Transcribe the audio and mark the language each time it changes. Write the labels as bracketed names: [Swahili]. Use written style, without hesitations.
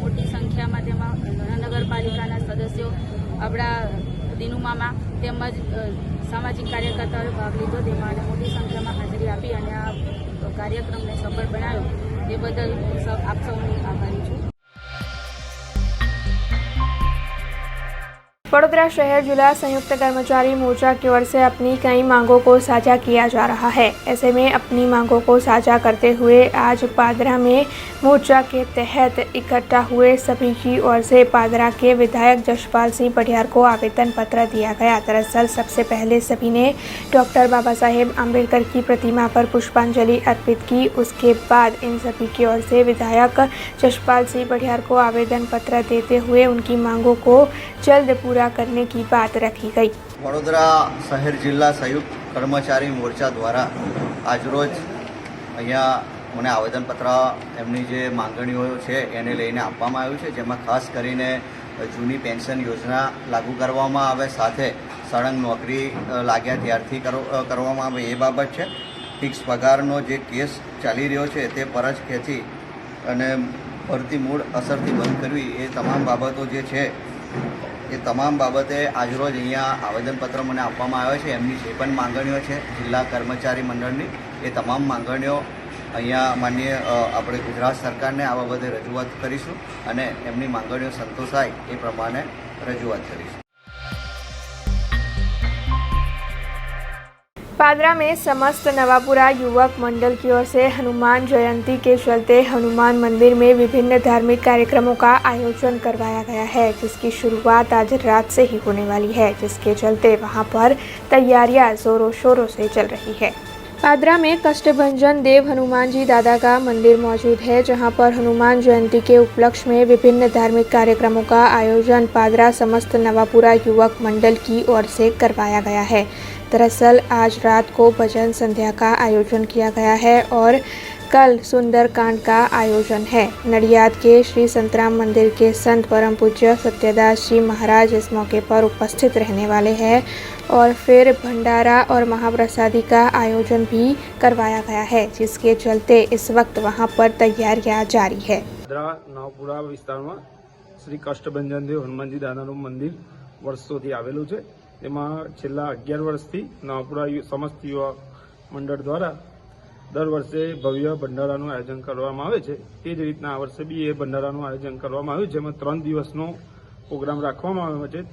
[Gujarati] મોટી સંખ્યામાં તેમાં નગરપાલિકાના સદસ્યો આપણા દીનુ મામા તેમજ સામાજિક કાર્યકર્તાઓએ ભાગ લીધો તેમાં અને મોટી સંખ્યામાં હાજરી આપી અને આ કાર્યક્રમને સફળ બનાવ્યો તે બદલ આપ સૌની આભારી છું। [Hindi] वडोदरा शहर जिला संयुक्त कर्मचारी मोर्चा की ओर से अपनी कई मांगों को साझा किया जा रहा है। ऐसे में अपनी मांगों को साझा करते हुए आज पादरा में मोर्चा के तहत इकट्ठा हुए सभी की ओर से पादरा के विधायक जशपाल सिंह पटियार को आवेदन पत्र दिया गया। दरअसल सबसे पहले सभी ने डॉक्टर बाबा साहेब आम्बेडकर की प्रतिमा पर पुष्पांजलि अर्पित की। उसके बाद इन सभी की ओर से विधायक जशपाल सिंह पटियार को आवेदन पत्र देते हुए उनकी मांगों को जल्द पूरा करने की बात रखी गई। वडोदरा शहर जिला संयुक्त कर्मचारी मोर्चा द्वारा [Gujarati] આજરોજ અહીંયા મને આવેદનપત્ર એમની જે માંગણીઓ છે એને લઈને આપવામાં આવ્યું છે, જેમાં ખાસ કરીને જૂની પેન્શન યોજના લાગુ કરવામાં આવે, સાથે સળંગ નોકરી લાગ્યા ત્યારથી કરવામાં આવે એ બાબત છે। ફિક્સ પગારનો જે કેસ ચાલી રહ્યો છે તે પરત ખેંચી અને ભરતી મૂળ અસરથી બંધ કરવી, એ તમામ બાબતો જે છે એ તમામ બાબતે આજરોજ અહીંયા આવેદનપત્ર મને આપવામાં આવ્યો છે। એમની જે પણ માંગણીઓ છે જિલ્લા કર્મચારી મંડળની, એ તમામ માંગણીઓ અહીંયા માનનીય આપણે ગુજરાત સરકારને આ બાબતે રજૂઆત કરીશું અને એમની માંગણીઓ સંતોષાય એ પ્રમાણે રજૂઆત કરીશું। [Hindi] पादरा में समस्त नवापुरा युवक मंडल की ओर से हनुमान जयंती के चलते हनुमान मंदिर में विभिन्न धार्मिक कार्यक्रमों का आयोजन करवाया गया है, जिसकी शुरुआत आज रात से ही होने वाली है, जिसके चलते वहां पर तैयारियां जोरों शोरों से चल रही है। पादरा में कष्टभंजन देव हनुमान जी दादा का मंदिर मौजूद है, जहां पर हनुमान जयंती के उपलक्ष्य में विभिन्न धार्मिक कार्यक्रमों का आयोजन पादरा समस्त नवापुरा युवक मंडल की ओर से करवाया गया है। दरअसल आज रात को भजन संध्या का आयोजन किया गया है और कल सुंदरकांड का आयोजन है। नडियाद के श्री संतराम मंदिर के संत परम पूज्य सत्यदास जी महाराज इस मौके पर उपस्थित रहने वाले हैं और फिर भंडारा और महाप्रसादी का आयोजन भी करवाया गया है, जिसके चलते इस वक्त वहां पर तैयारियां जारी है। [Gujarati] નવપુરા વિસ્તારમાં શ્રી કષ્ટભંજન દેવ હનુમાનજી દાદાનું મંદિર વર્ષોથી આવેલું છે। તેમાં છેલ્લા 11 વર્ષથી નવપુરા સમસ્ત યુવા મંડળ દ્વારા દર વર્ષે ભવ્ય ભંડારાનું આયોજન કરવામાં આવે છે। તે જ રીતના આ વર્ષે બી એ ભંડારાનું આયોજન કરવામાં આવ્યું છે, જેમાં 3 દિવસનો પ્રોગ્રામ રાખવામાં આવ્યો છે।